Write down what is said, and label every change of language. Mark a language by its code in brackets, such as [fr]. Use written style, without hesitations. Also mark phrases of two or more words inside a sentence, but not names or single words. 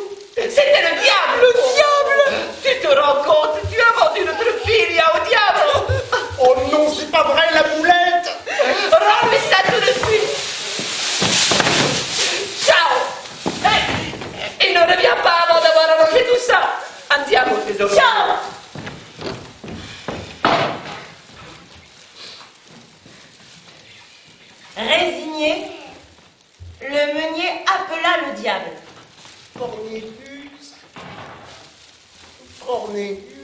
[fr] C'était le diable! Le diable! Tu te rends compte? Tu as vendu notre fille au diable! Oh non, c'est pas vrai, la boulette! Rends-lui ça tout de suite! Ciao! Et ne reviens pas avant d'avoir arrangé tout ça! [it] Andiamo, tesoro! Ciao! [fr] Résigné, le meunier appela le diable. Cornelius. Cornelius.